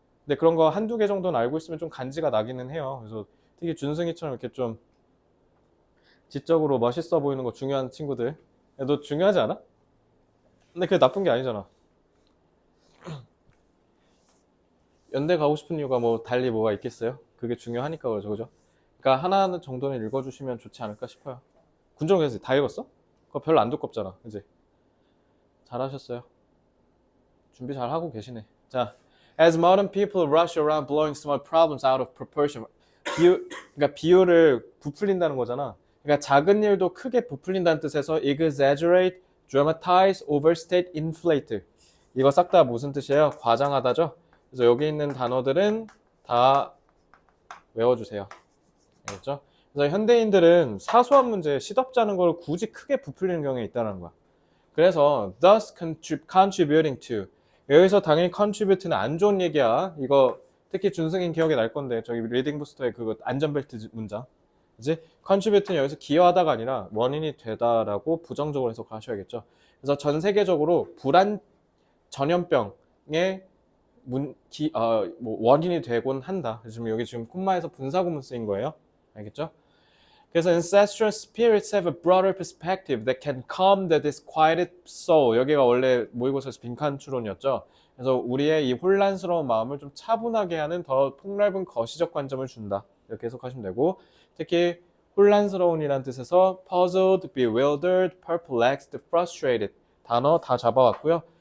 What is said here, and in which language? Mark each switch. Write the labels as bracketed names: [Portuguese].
[Korean] 근데 그런 거 한두 개 정도는 알고 있으면 좀 간지가 나기는 해요. 그래서 특히 준승이처럼 이렇게 좀 지적으로 멋있어 보이는 거 중요한 친구들. 야, 너 중요하지 않아? 근데 그게 나쁜 게 아니잖아. 연대 가고 싶은 이유가 뭐 달리 뭐가 있겠어요? 그게 중요하니까 그러죠, 그죠? 그러니까 하나 정도는 읽어주시면 좋지 않을까 싶어요. 군정에서 다 읽었어? 그거 별로 안 두껍잖아, 그지? 잘하셨어요. 준비 잘 하고 계시네. [English] 자, as modern people rush around blowing small problems out of proportion. [Korean] 그러니까 비율을 부풀린다는 거잖아. 그러니까 작은 일도 크게 부풀린다는 뜻에서 [English] exaggerate, dramatize, overstate, inflate. [Korean] 이거 싹 다 무슨 뜻이에요? 과장하다죠. 그래서 여기 있는 단어들은 다 외워주세요. 알겠죠? 그래서 현대인들은 사소한 문제에 시덥잖은 걸 굳이 크게 부풀리는 경우가 있다는 거야. 그래서 [English] thus contributing to [Korean] 여기서 당연히 contribute는 안 좋은 얘기야. 이거 특히 준승인 기억이 날 건데 저기 리딩 부스터의 그거 안전벨트 문장 그지? contribute는 여기서 기여하다가 아니라 원인이 되다라고 부정적으로 해석하셔야겠죠. 그래서 전 세계적으로 불안 전염병의 뭐 원인이 되곤 한다. 지금 여기 지금 콤마에서 분사구문 쓰인 거예요. 알겠죠? [English] 그래서 ancestral spirits have a broader perspective that can calm the disquieted soul. [Korean] 여기가 원래 모의고사에서 빈칸 추론이었죠. 그래서 우리의 이 혼란스러운 마음을 좀 차분하게 하는 더 폭넓은 거시적 관점을 준다. 이렇게 해석하시면 되고 특히 혼란스러운이라는 뜻에서 [English] puzzled, bewildered, perplexed, frustrated [Korean] 단어 다 잡아왔고요.